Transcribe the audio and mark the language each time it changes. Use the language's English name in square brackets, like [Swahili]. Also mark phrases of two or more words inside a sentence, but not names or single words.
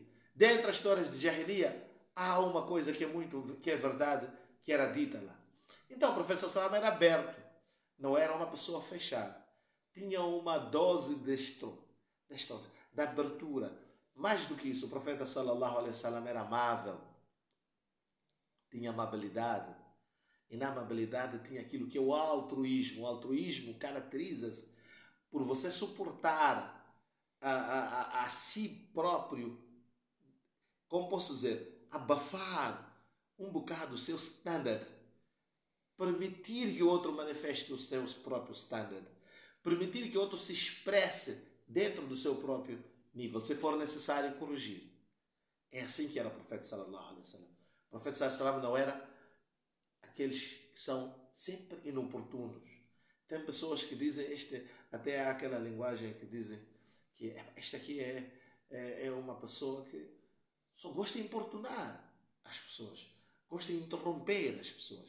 [Portuguese] Dentre as histórias de Jahiliya, há uma coisa que é verdade, que era dita lá. Então o professor Sallam era aberto. Não era uma pessoa fechada. Tinha uma dose de abertura. Mais do que isso, o profeta [Arabic] صلى الله عليه وسلم [Portuguese] era amável. Tinha amabilidade. E na amabilidade tinha aquilo que é o altruísmo. O altruísmo caracteriza-se por você suportar a si próprio, como posso dizer, abafar um bocado o seu standard, permitir que o outro manifeste o seu próprio standard, permitir que o outro se expresse dentro do seu próprio nível, se for necessário corrigir. É assim que era o profeta [Arabic] صلى الله عليه وسلم. [Portuguese] O profeta [Arabic] صلى الله عليه وسلم [Portuguese] não era aqueles que são sempre inoportunos. Tem pessoas que dizem, até há aquela linguagem que dizem que esta aqui é uma pessoa que só gosta de importunar as pessoas, gosta de interromper as pessoas.